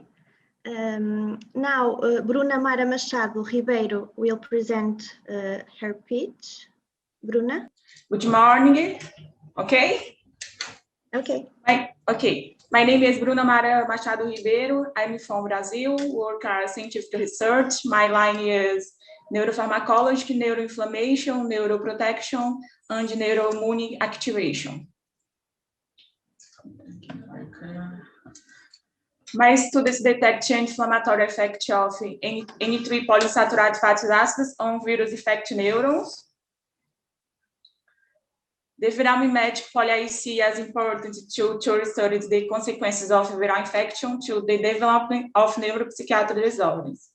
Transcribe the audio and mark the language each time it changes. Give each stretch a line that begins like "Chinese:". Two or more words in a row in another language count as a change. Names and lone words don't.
English: Now, Bruna Mara Machado Ribeiro will present her pitch. Bruna? Good morning. Okay? Okay. My name is Bruna Mara Machado Ribeiro. I'm from Brazil, work as scientific research. My line is neuropharmacology, neuroinflammation, neuroprotection, and neuroimmune activation. My studies detect inflammatory effect of N3 polysaccharide fatty acids on virus infect neurons. The viral mimetic poly-IC is important to study the consequences of viral infection to the development of neuropsychiatric disorders.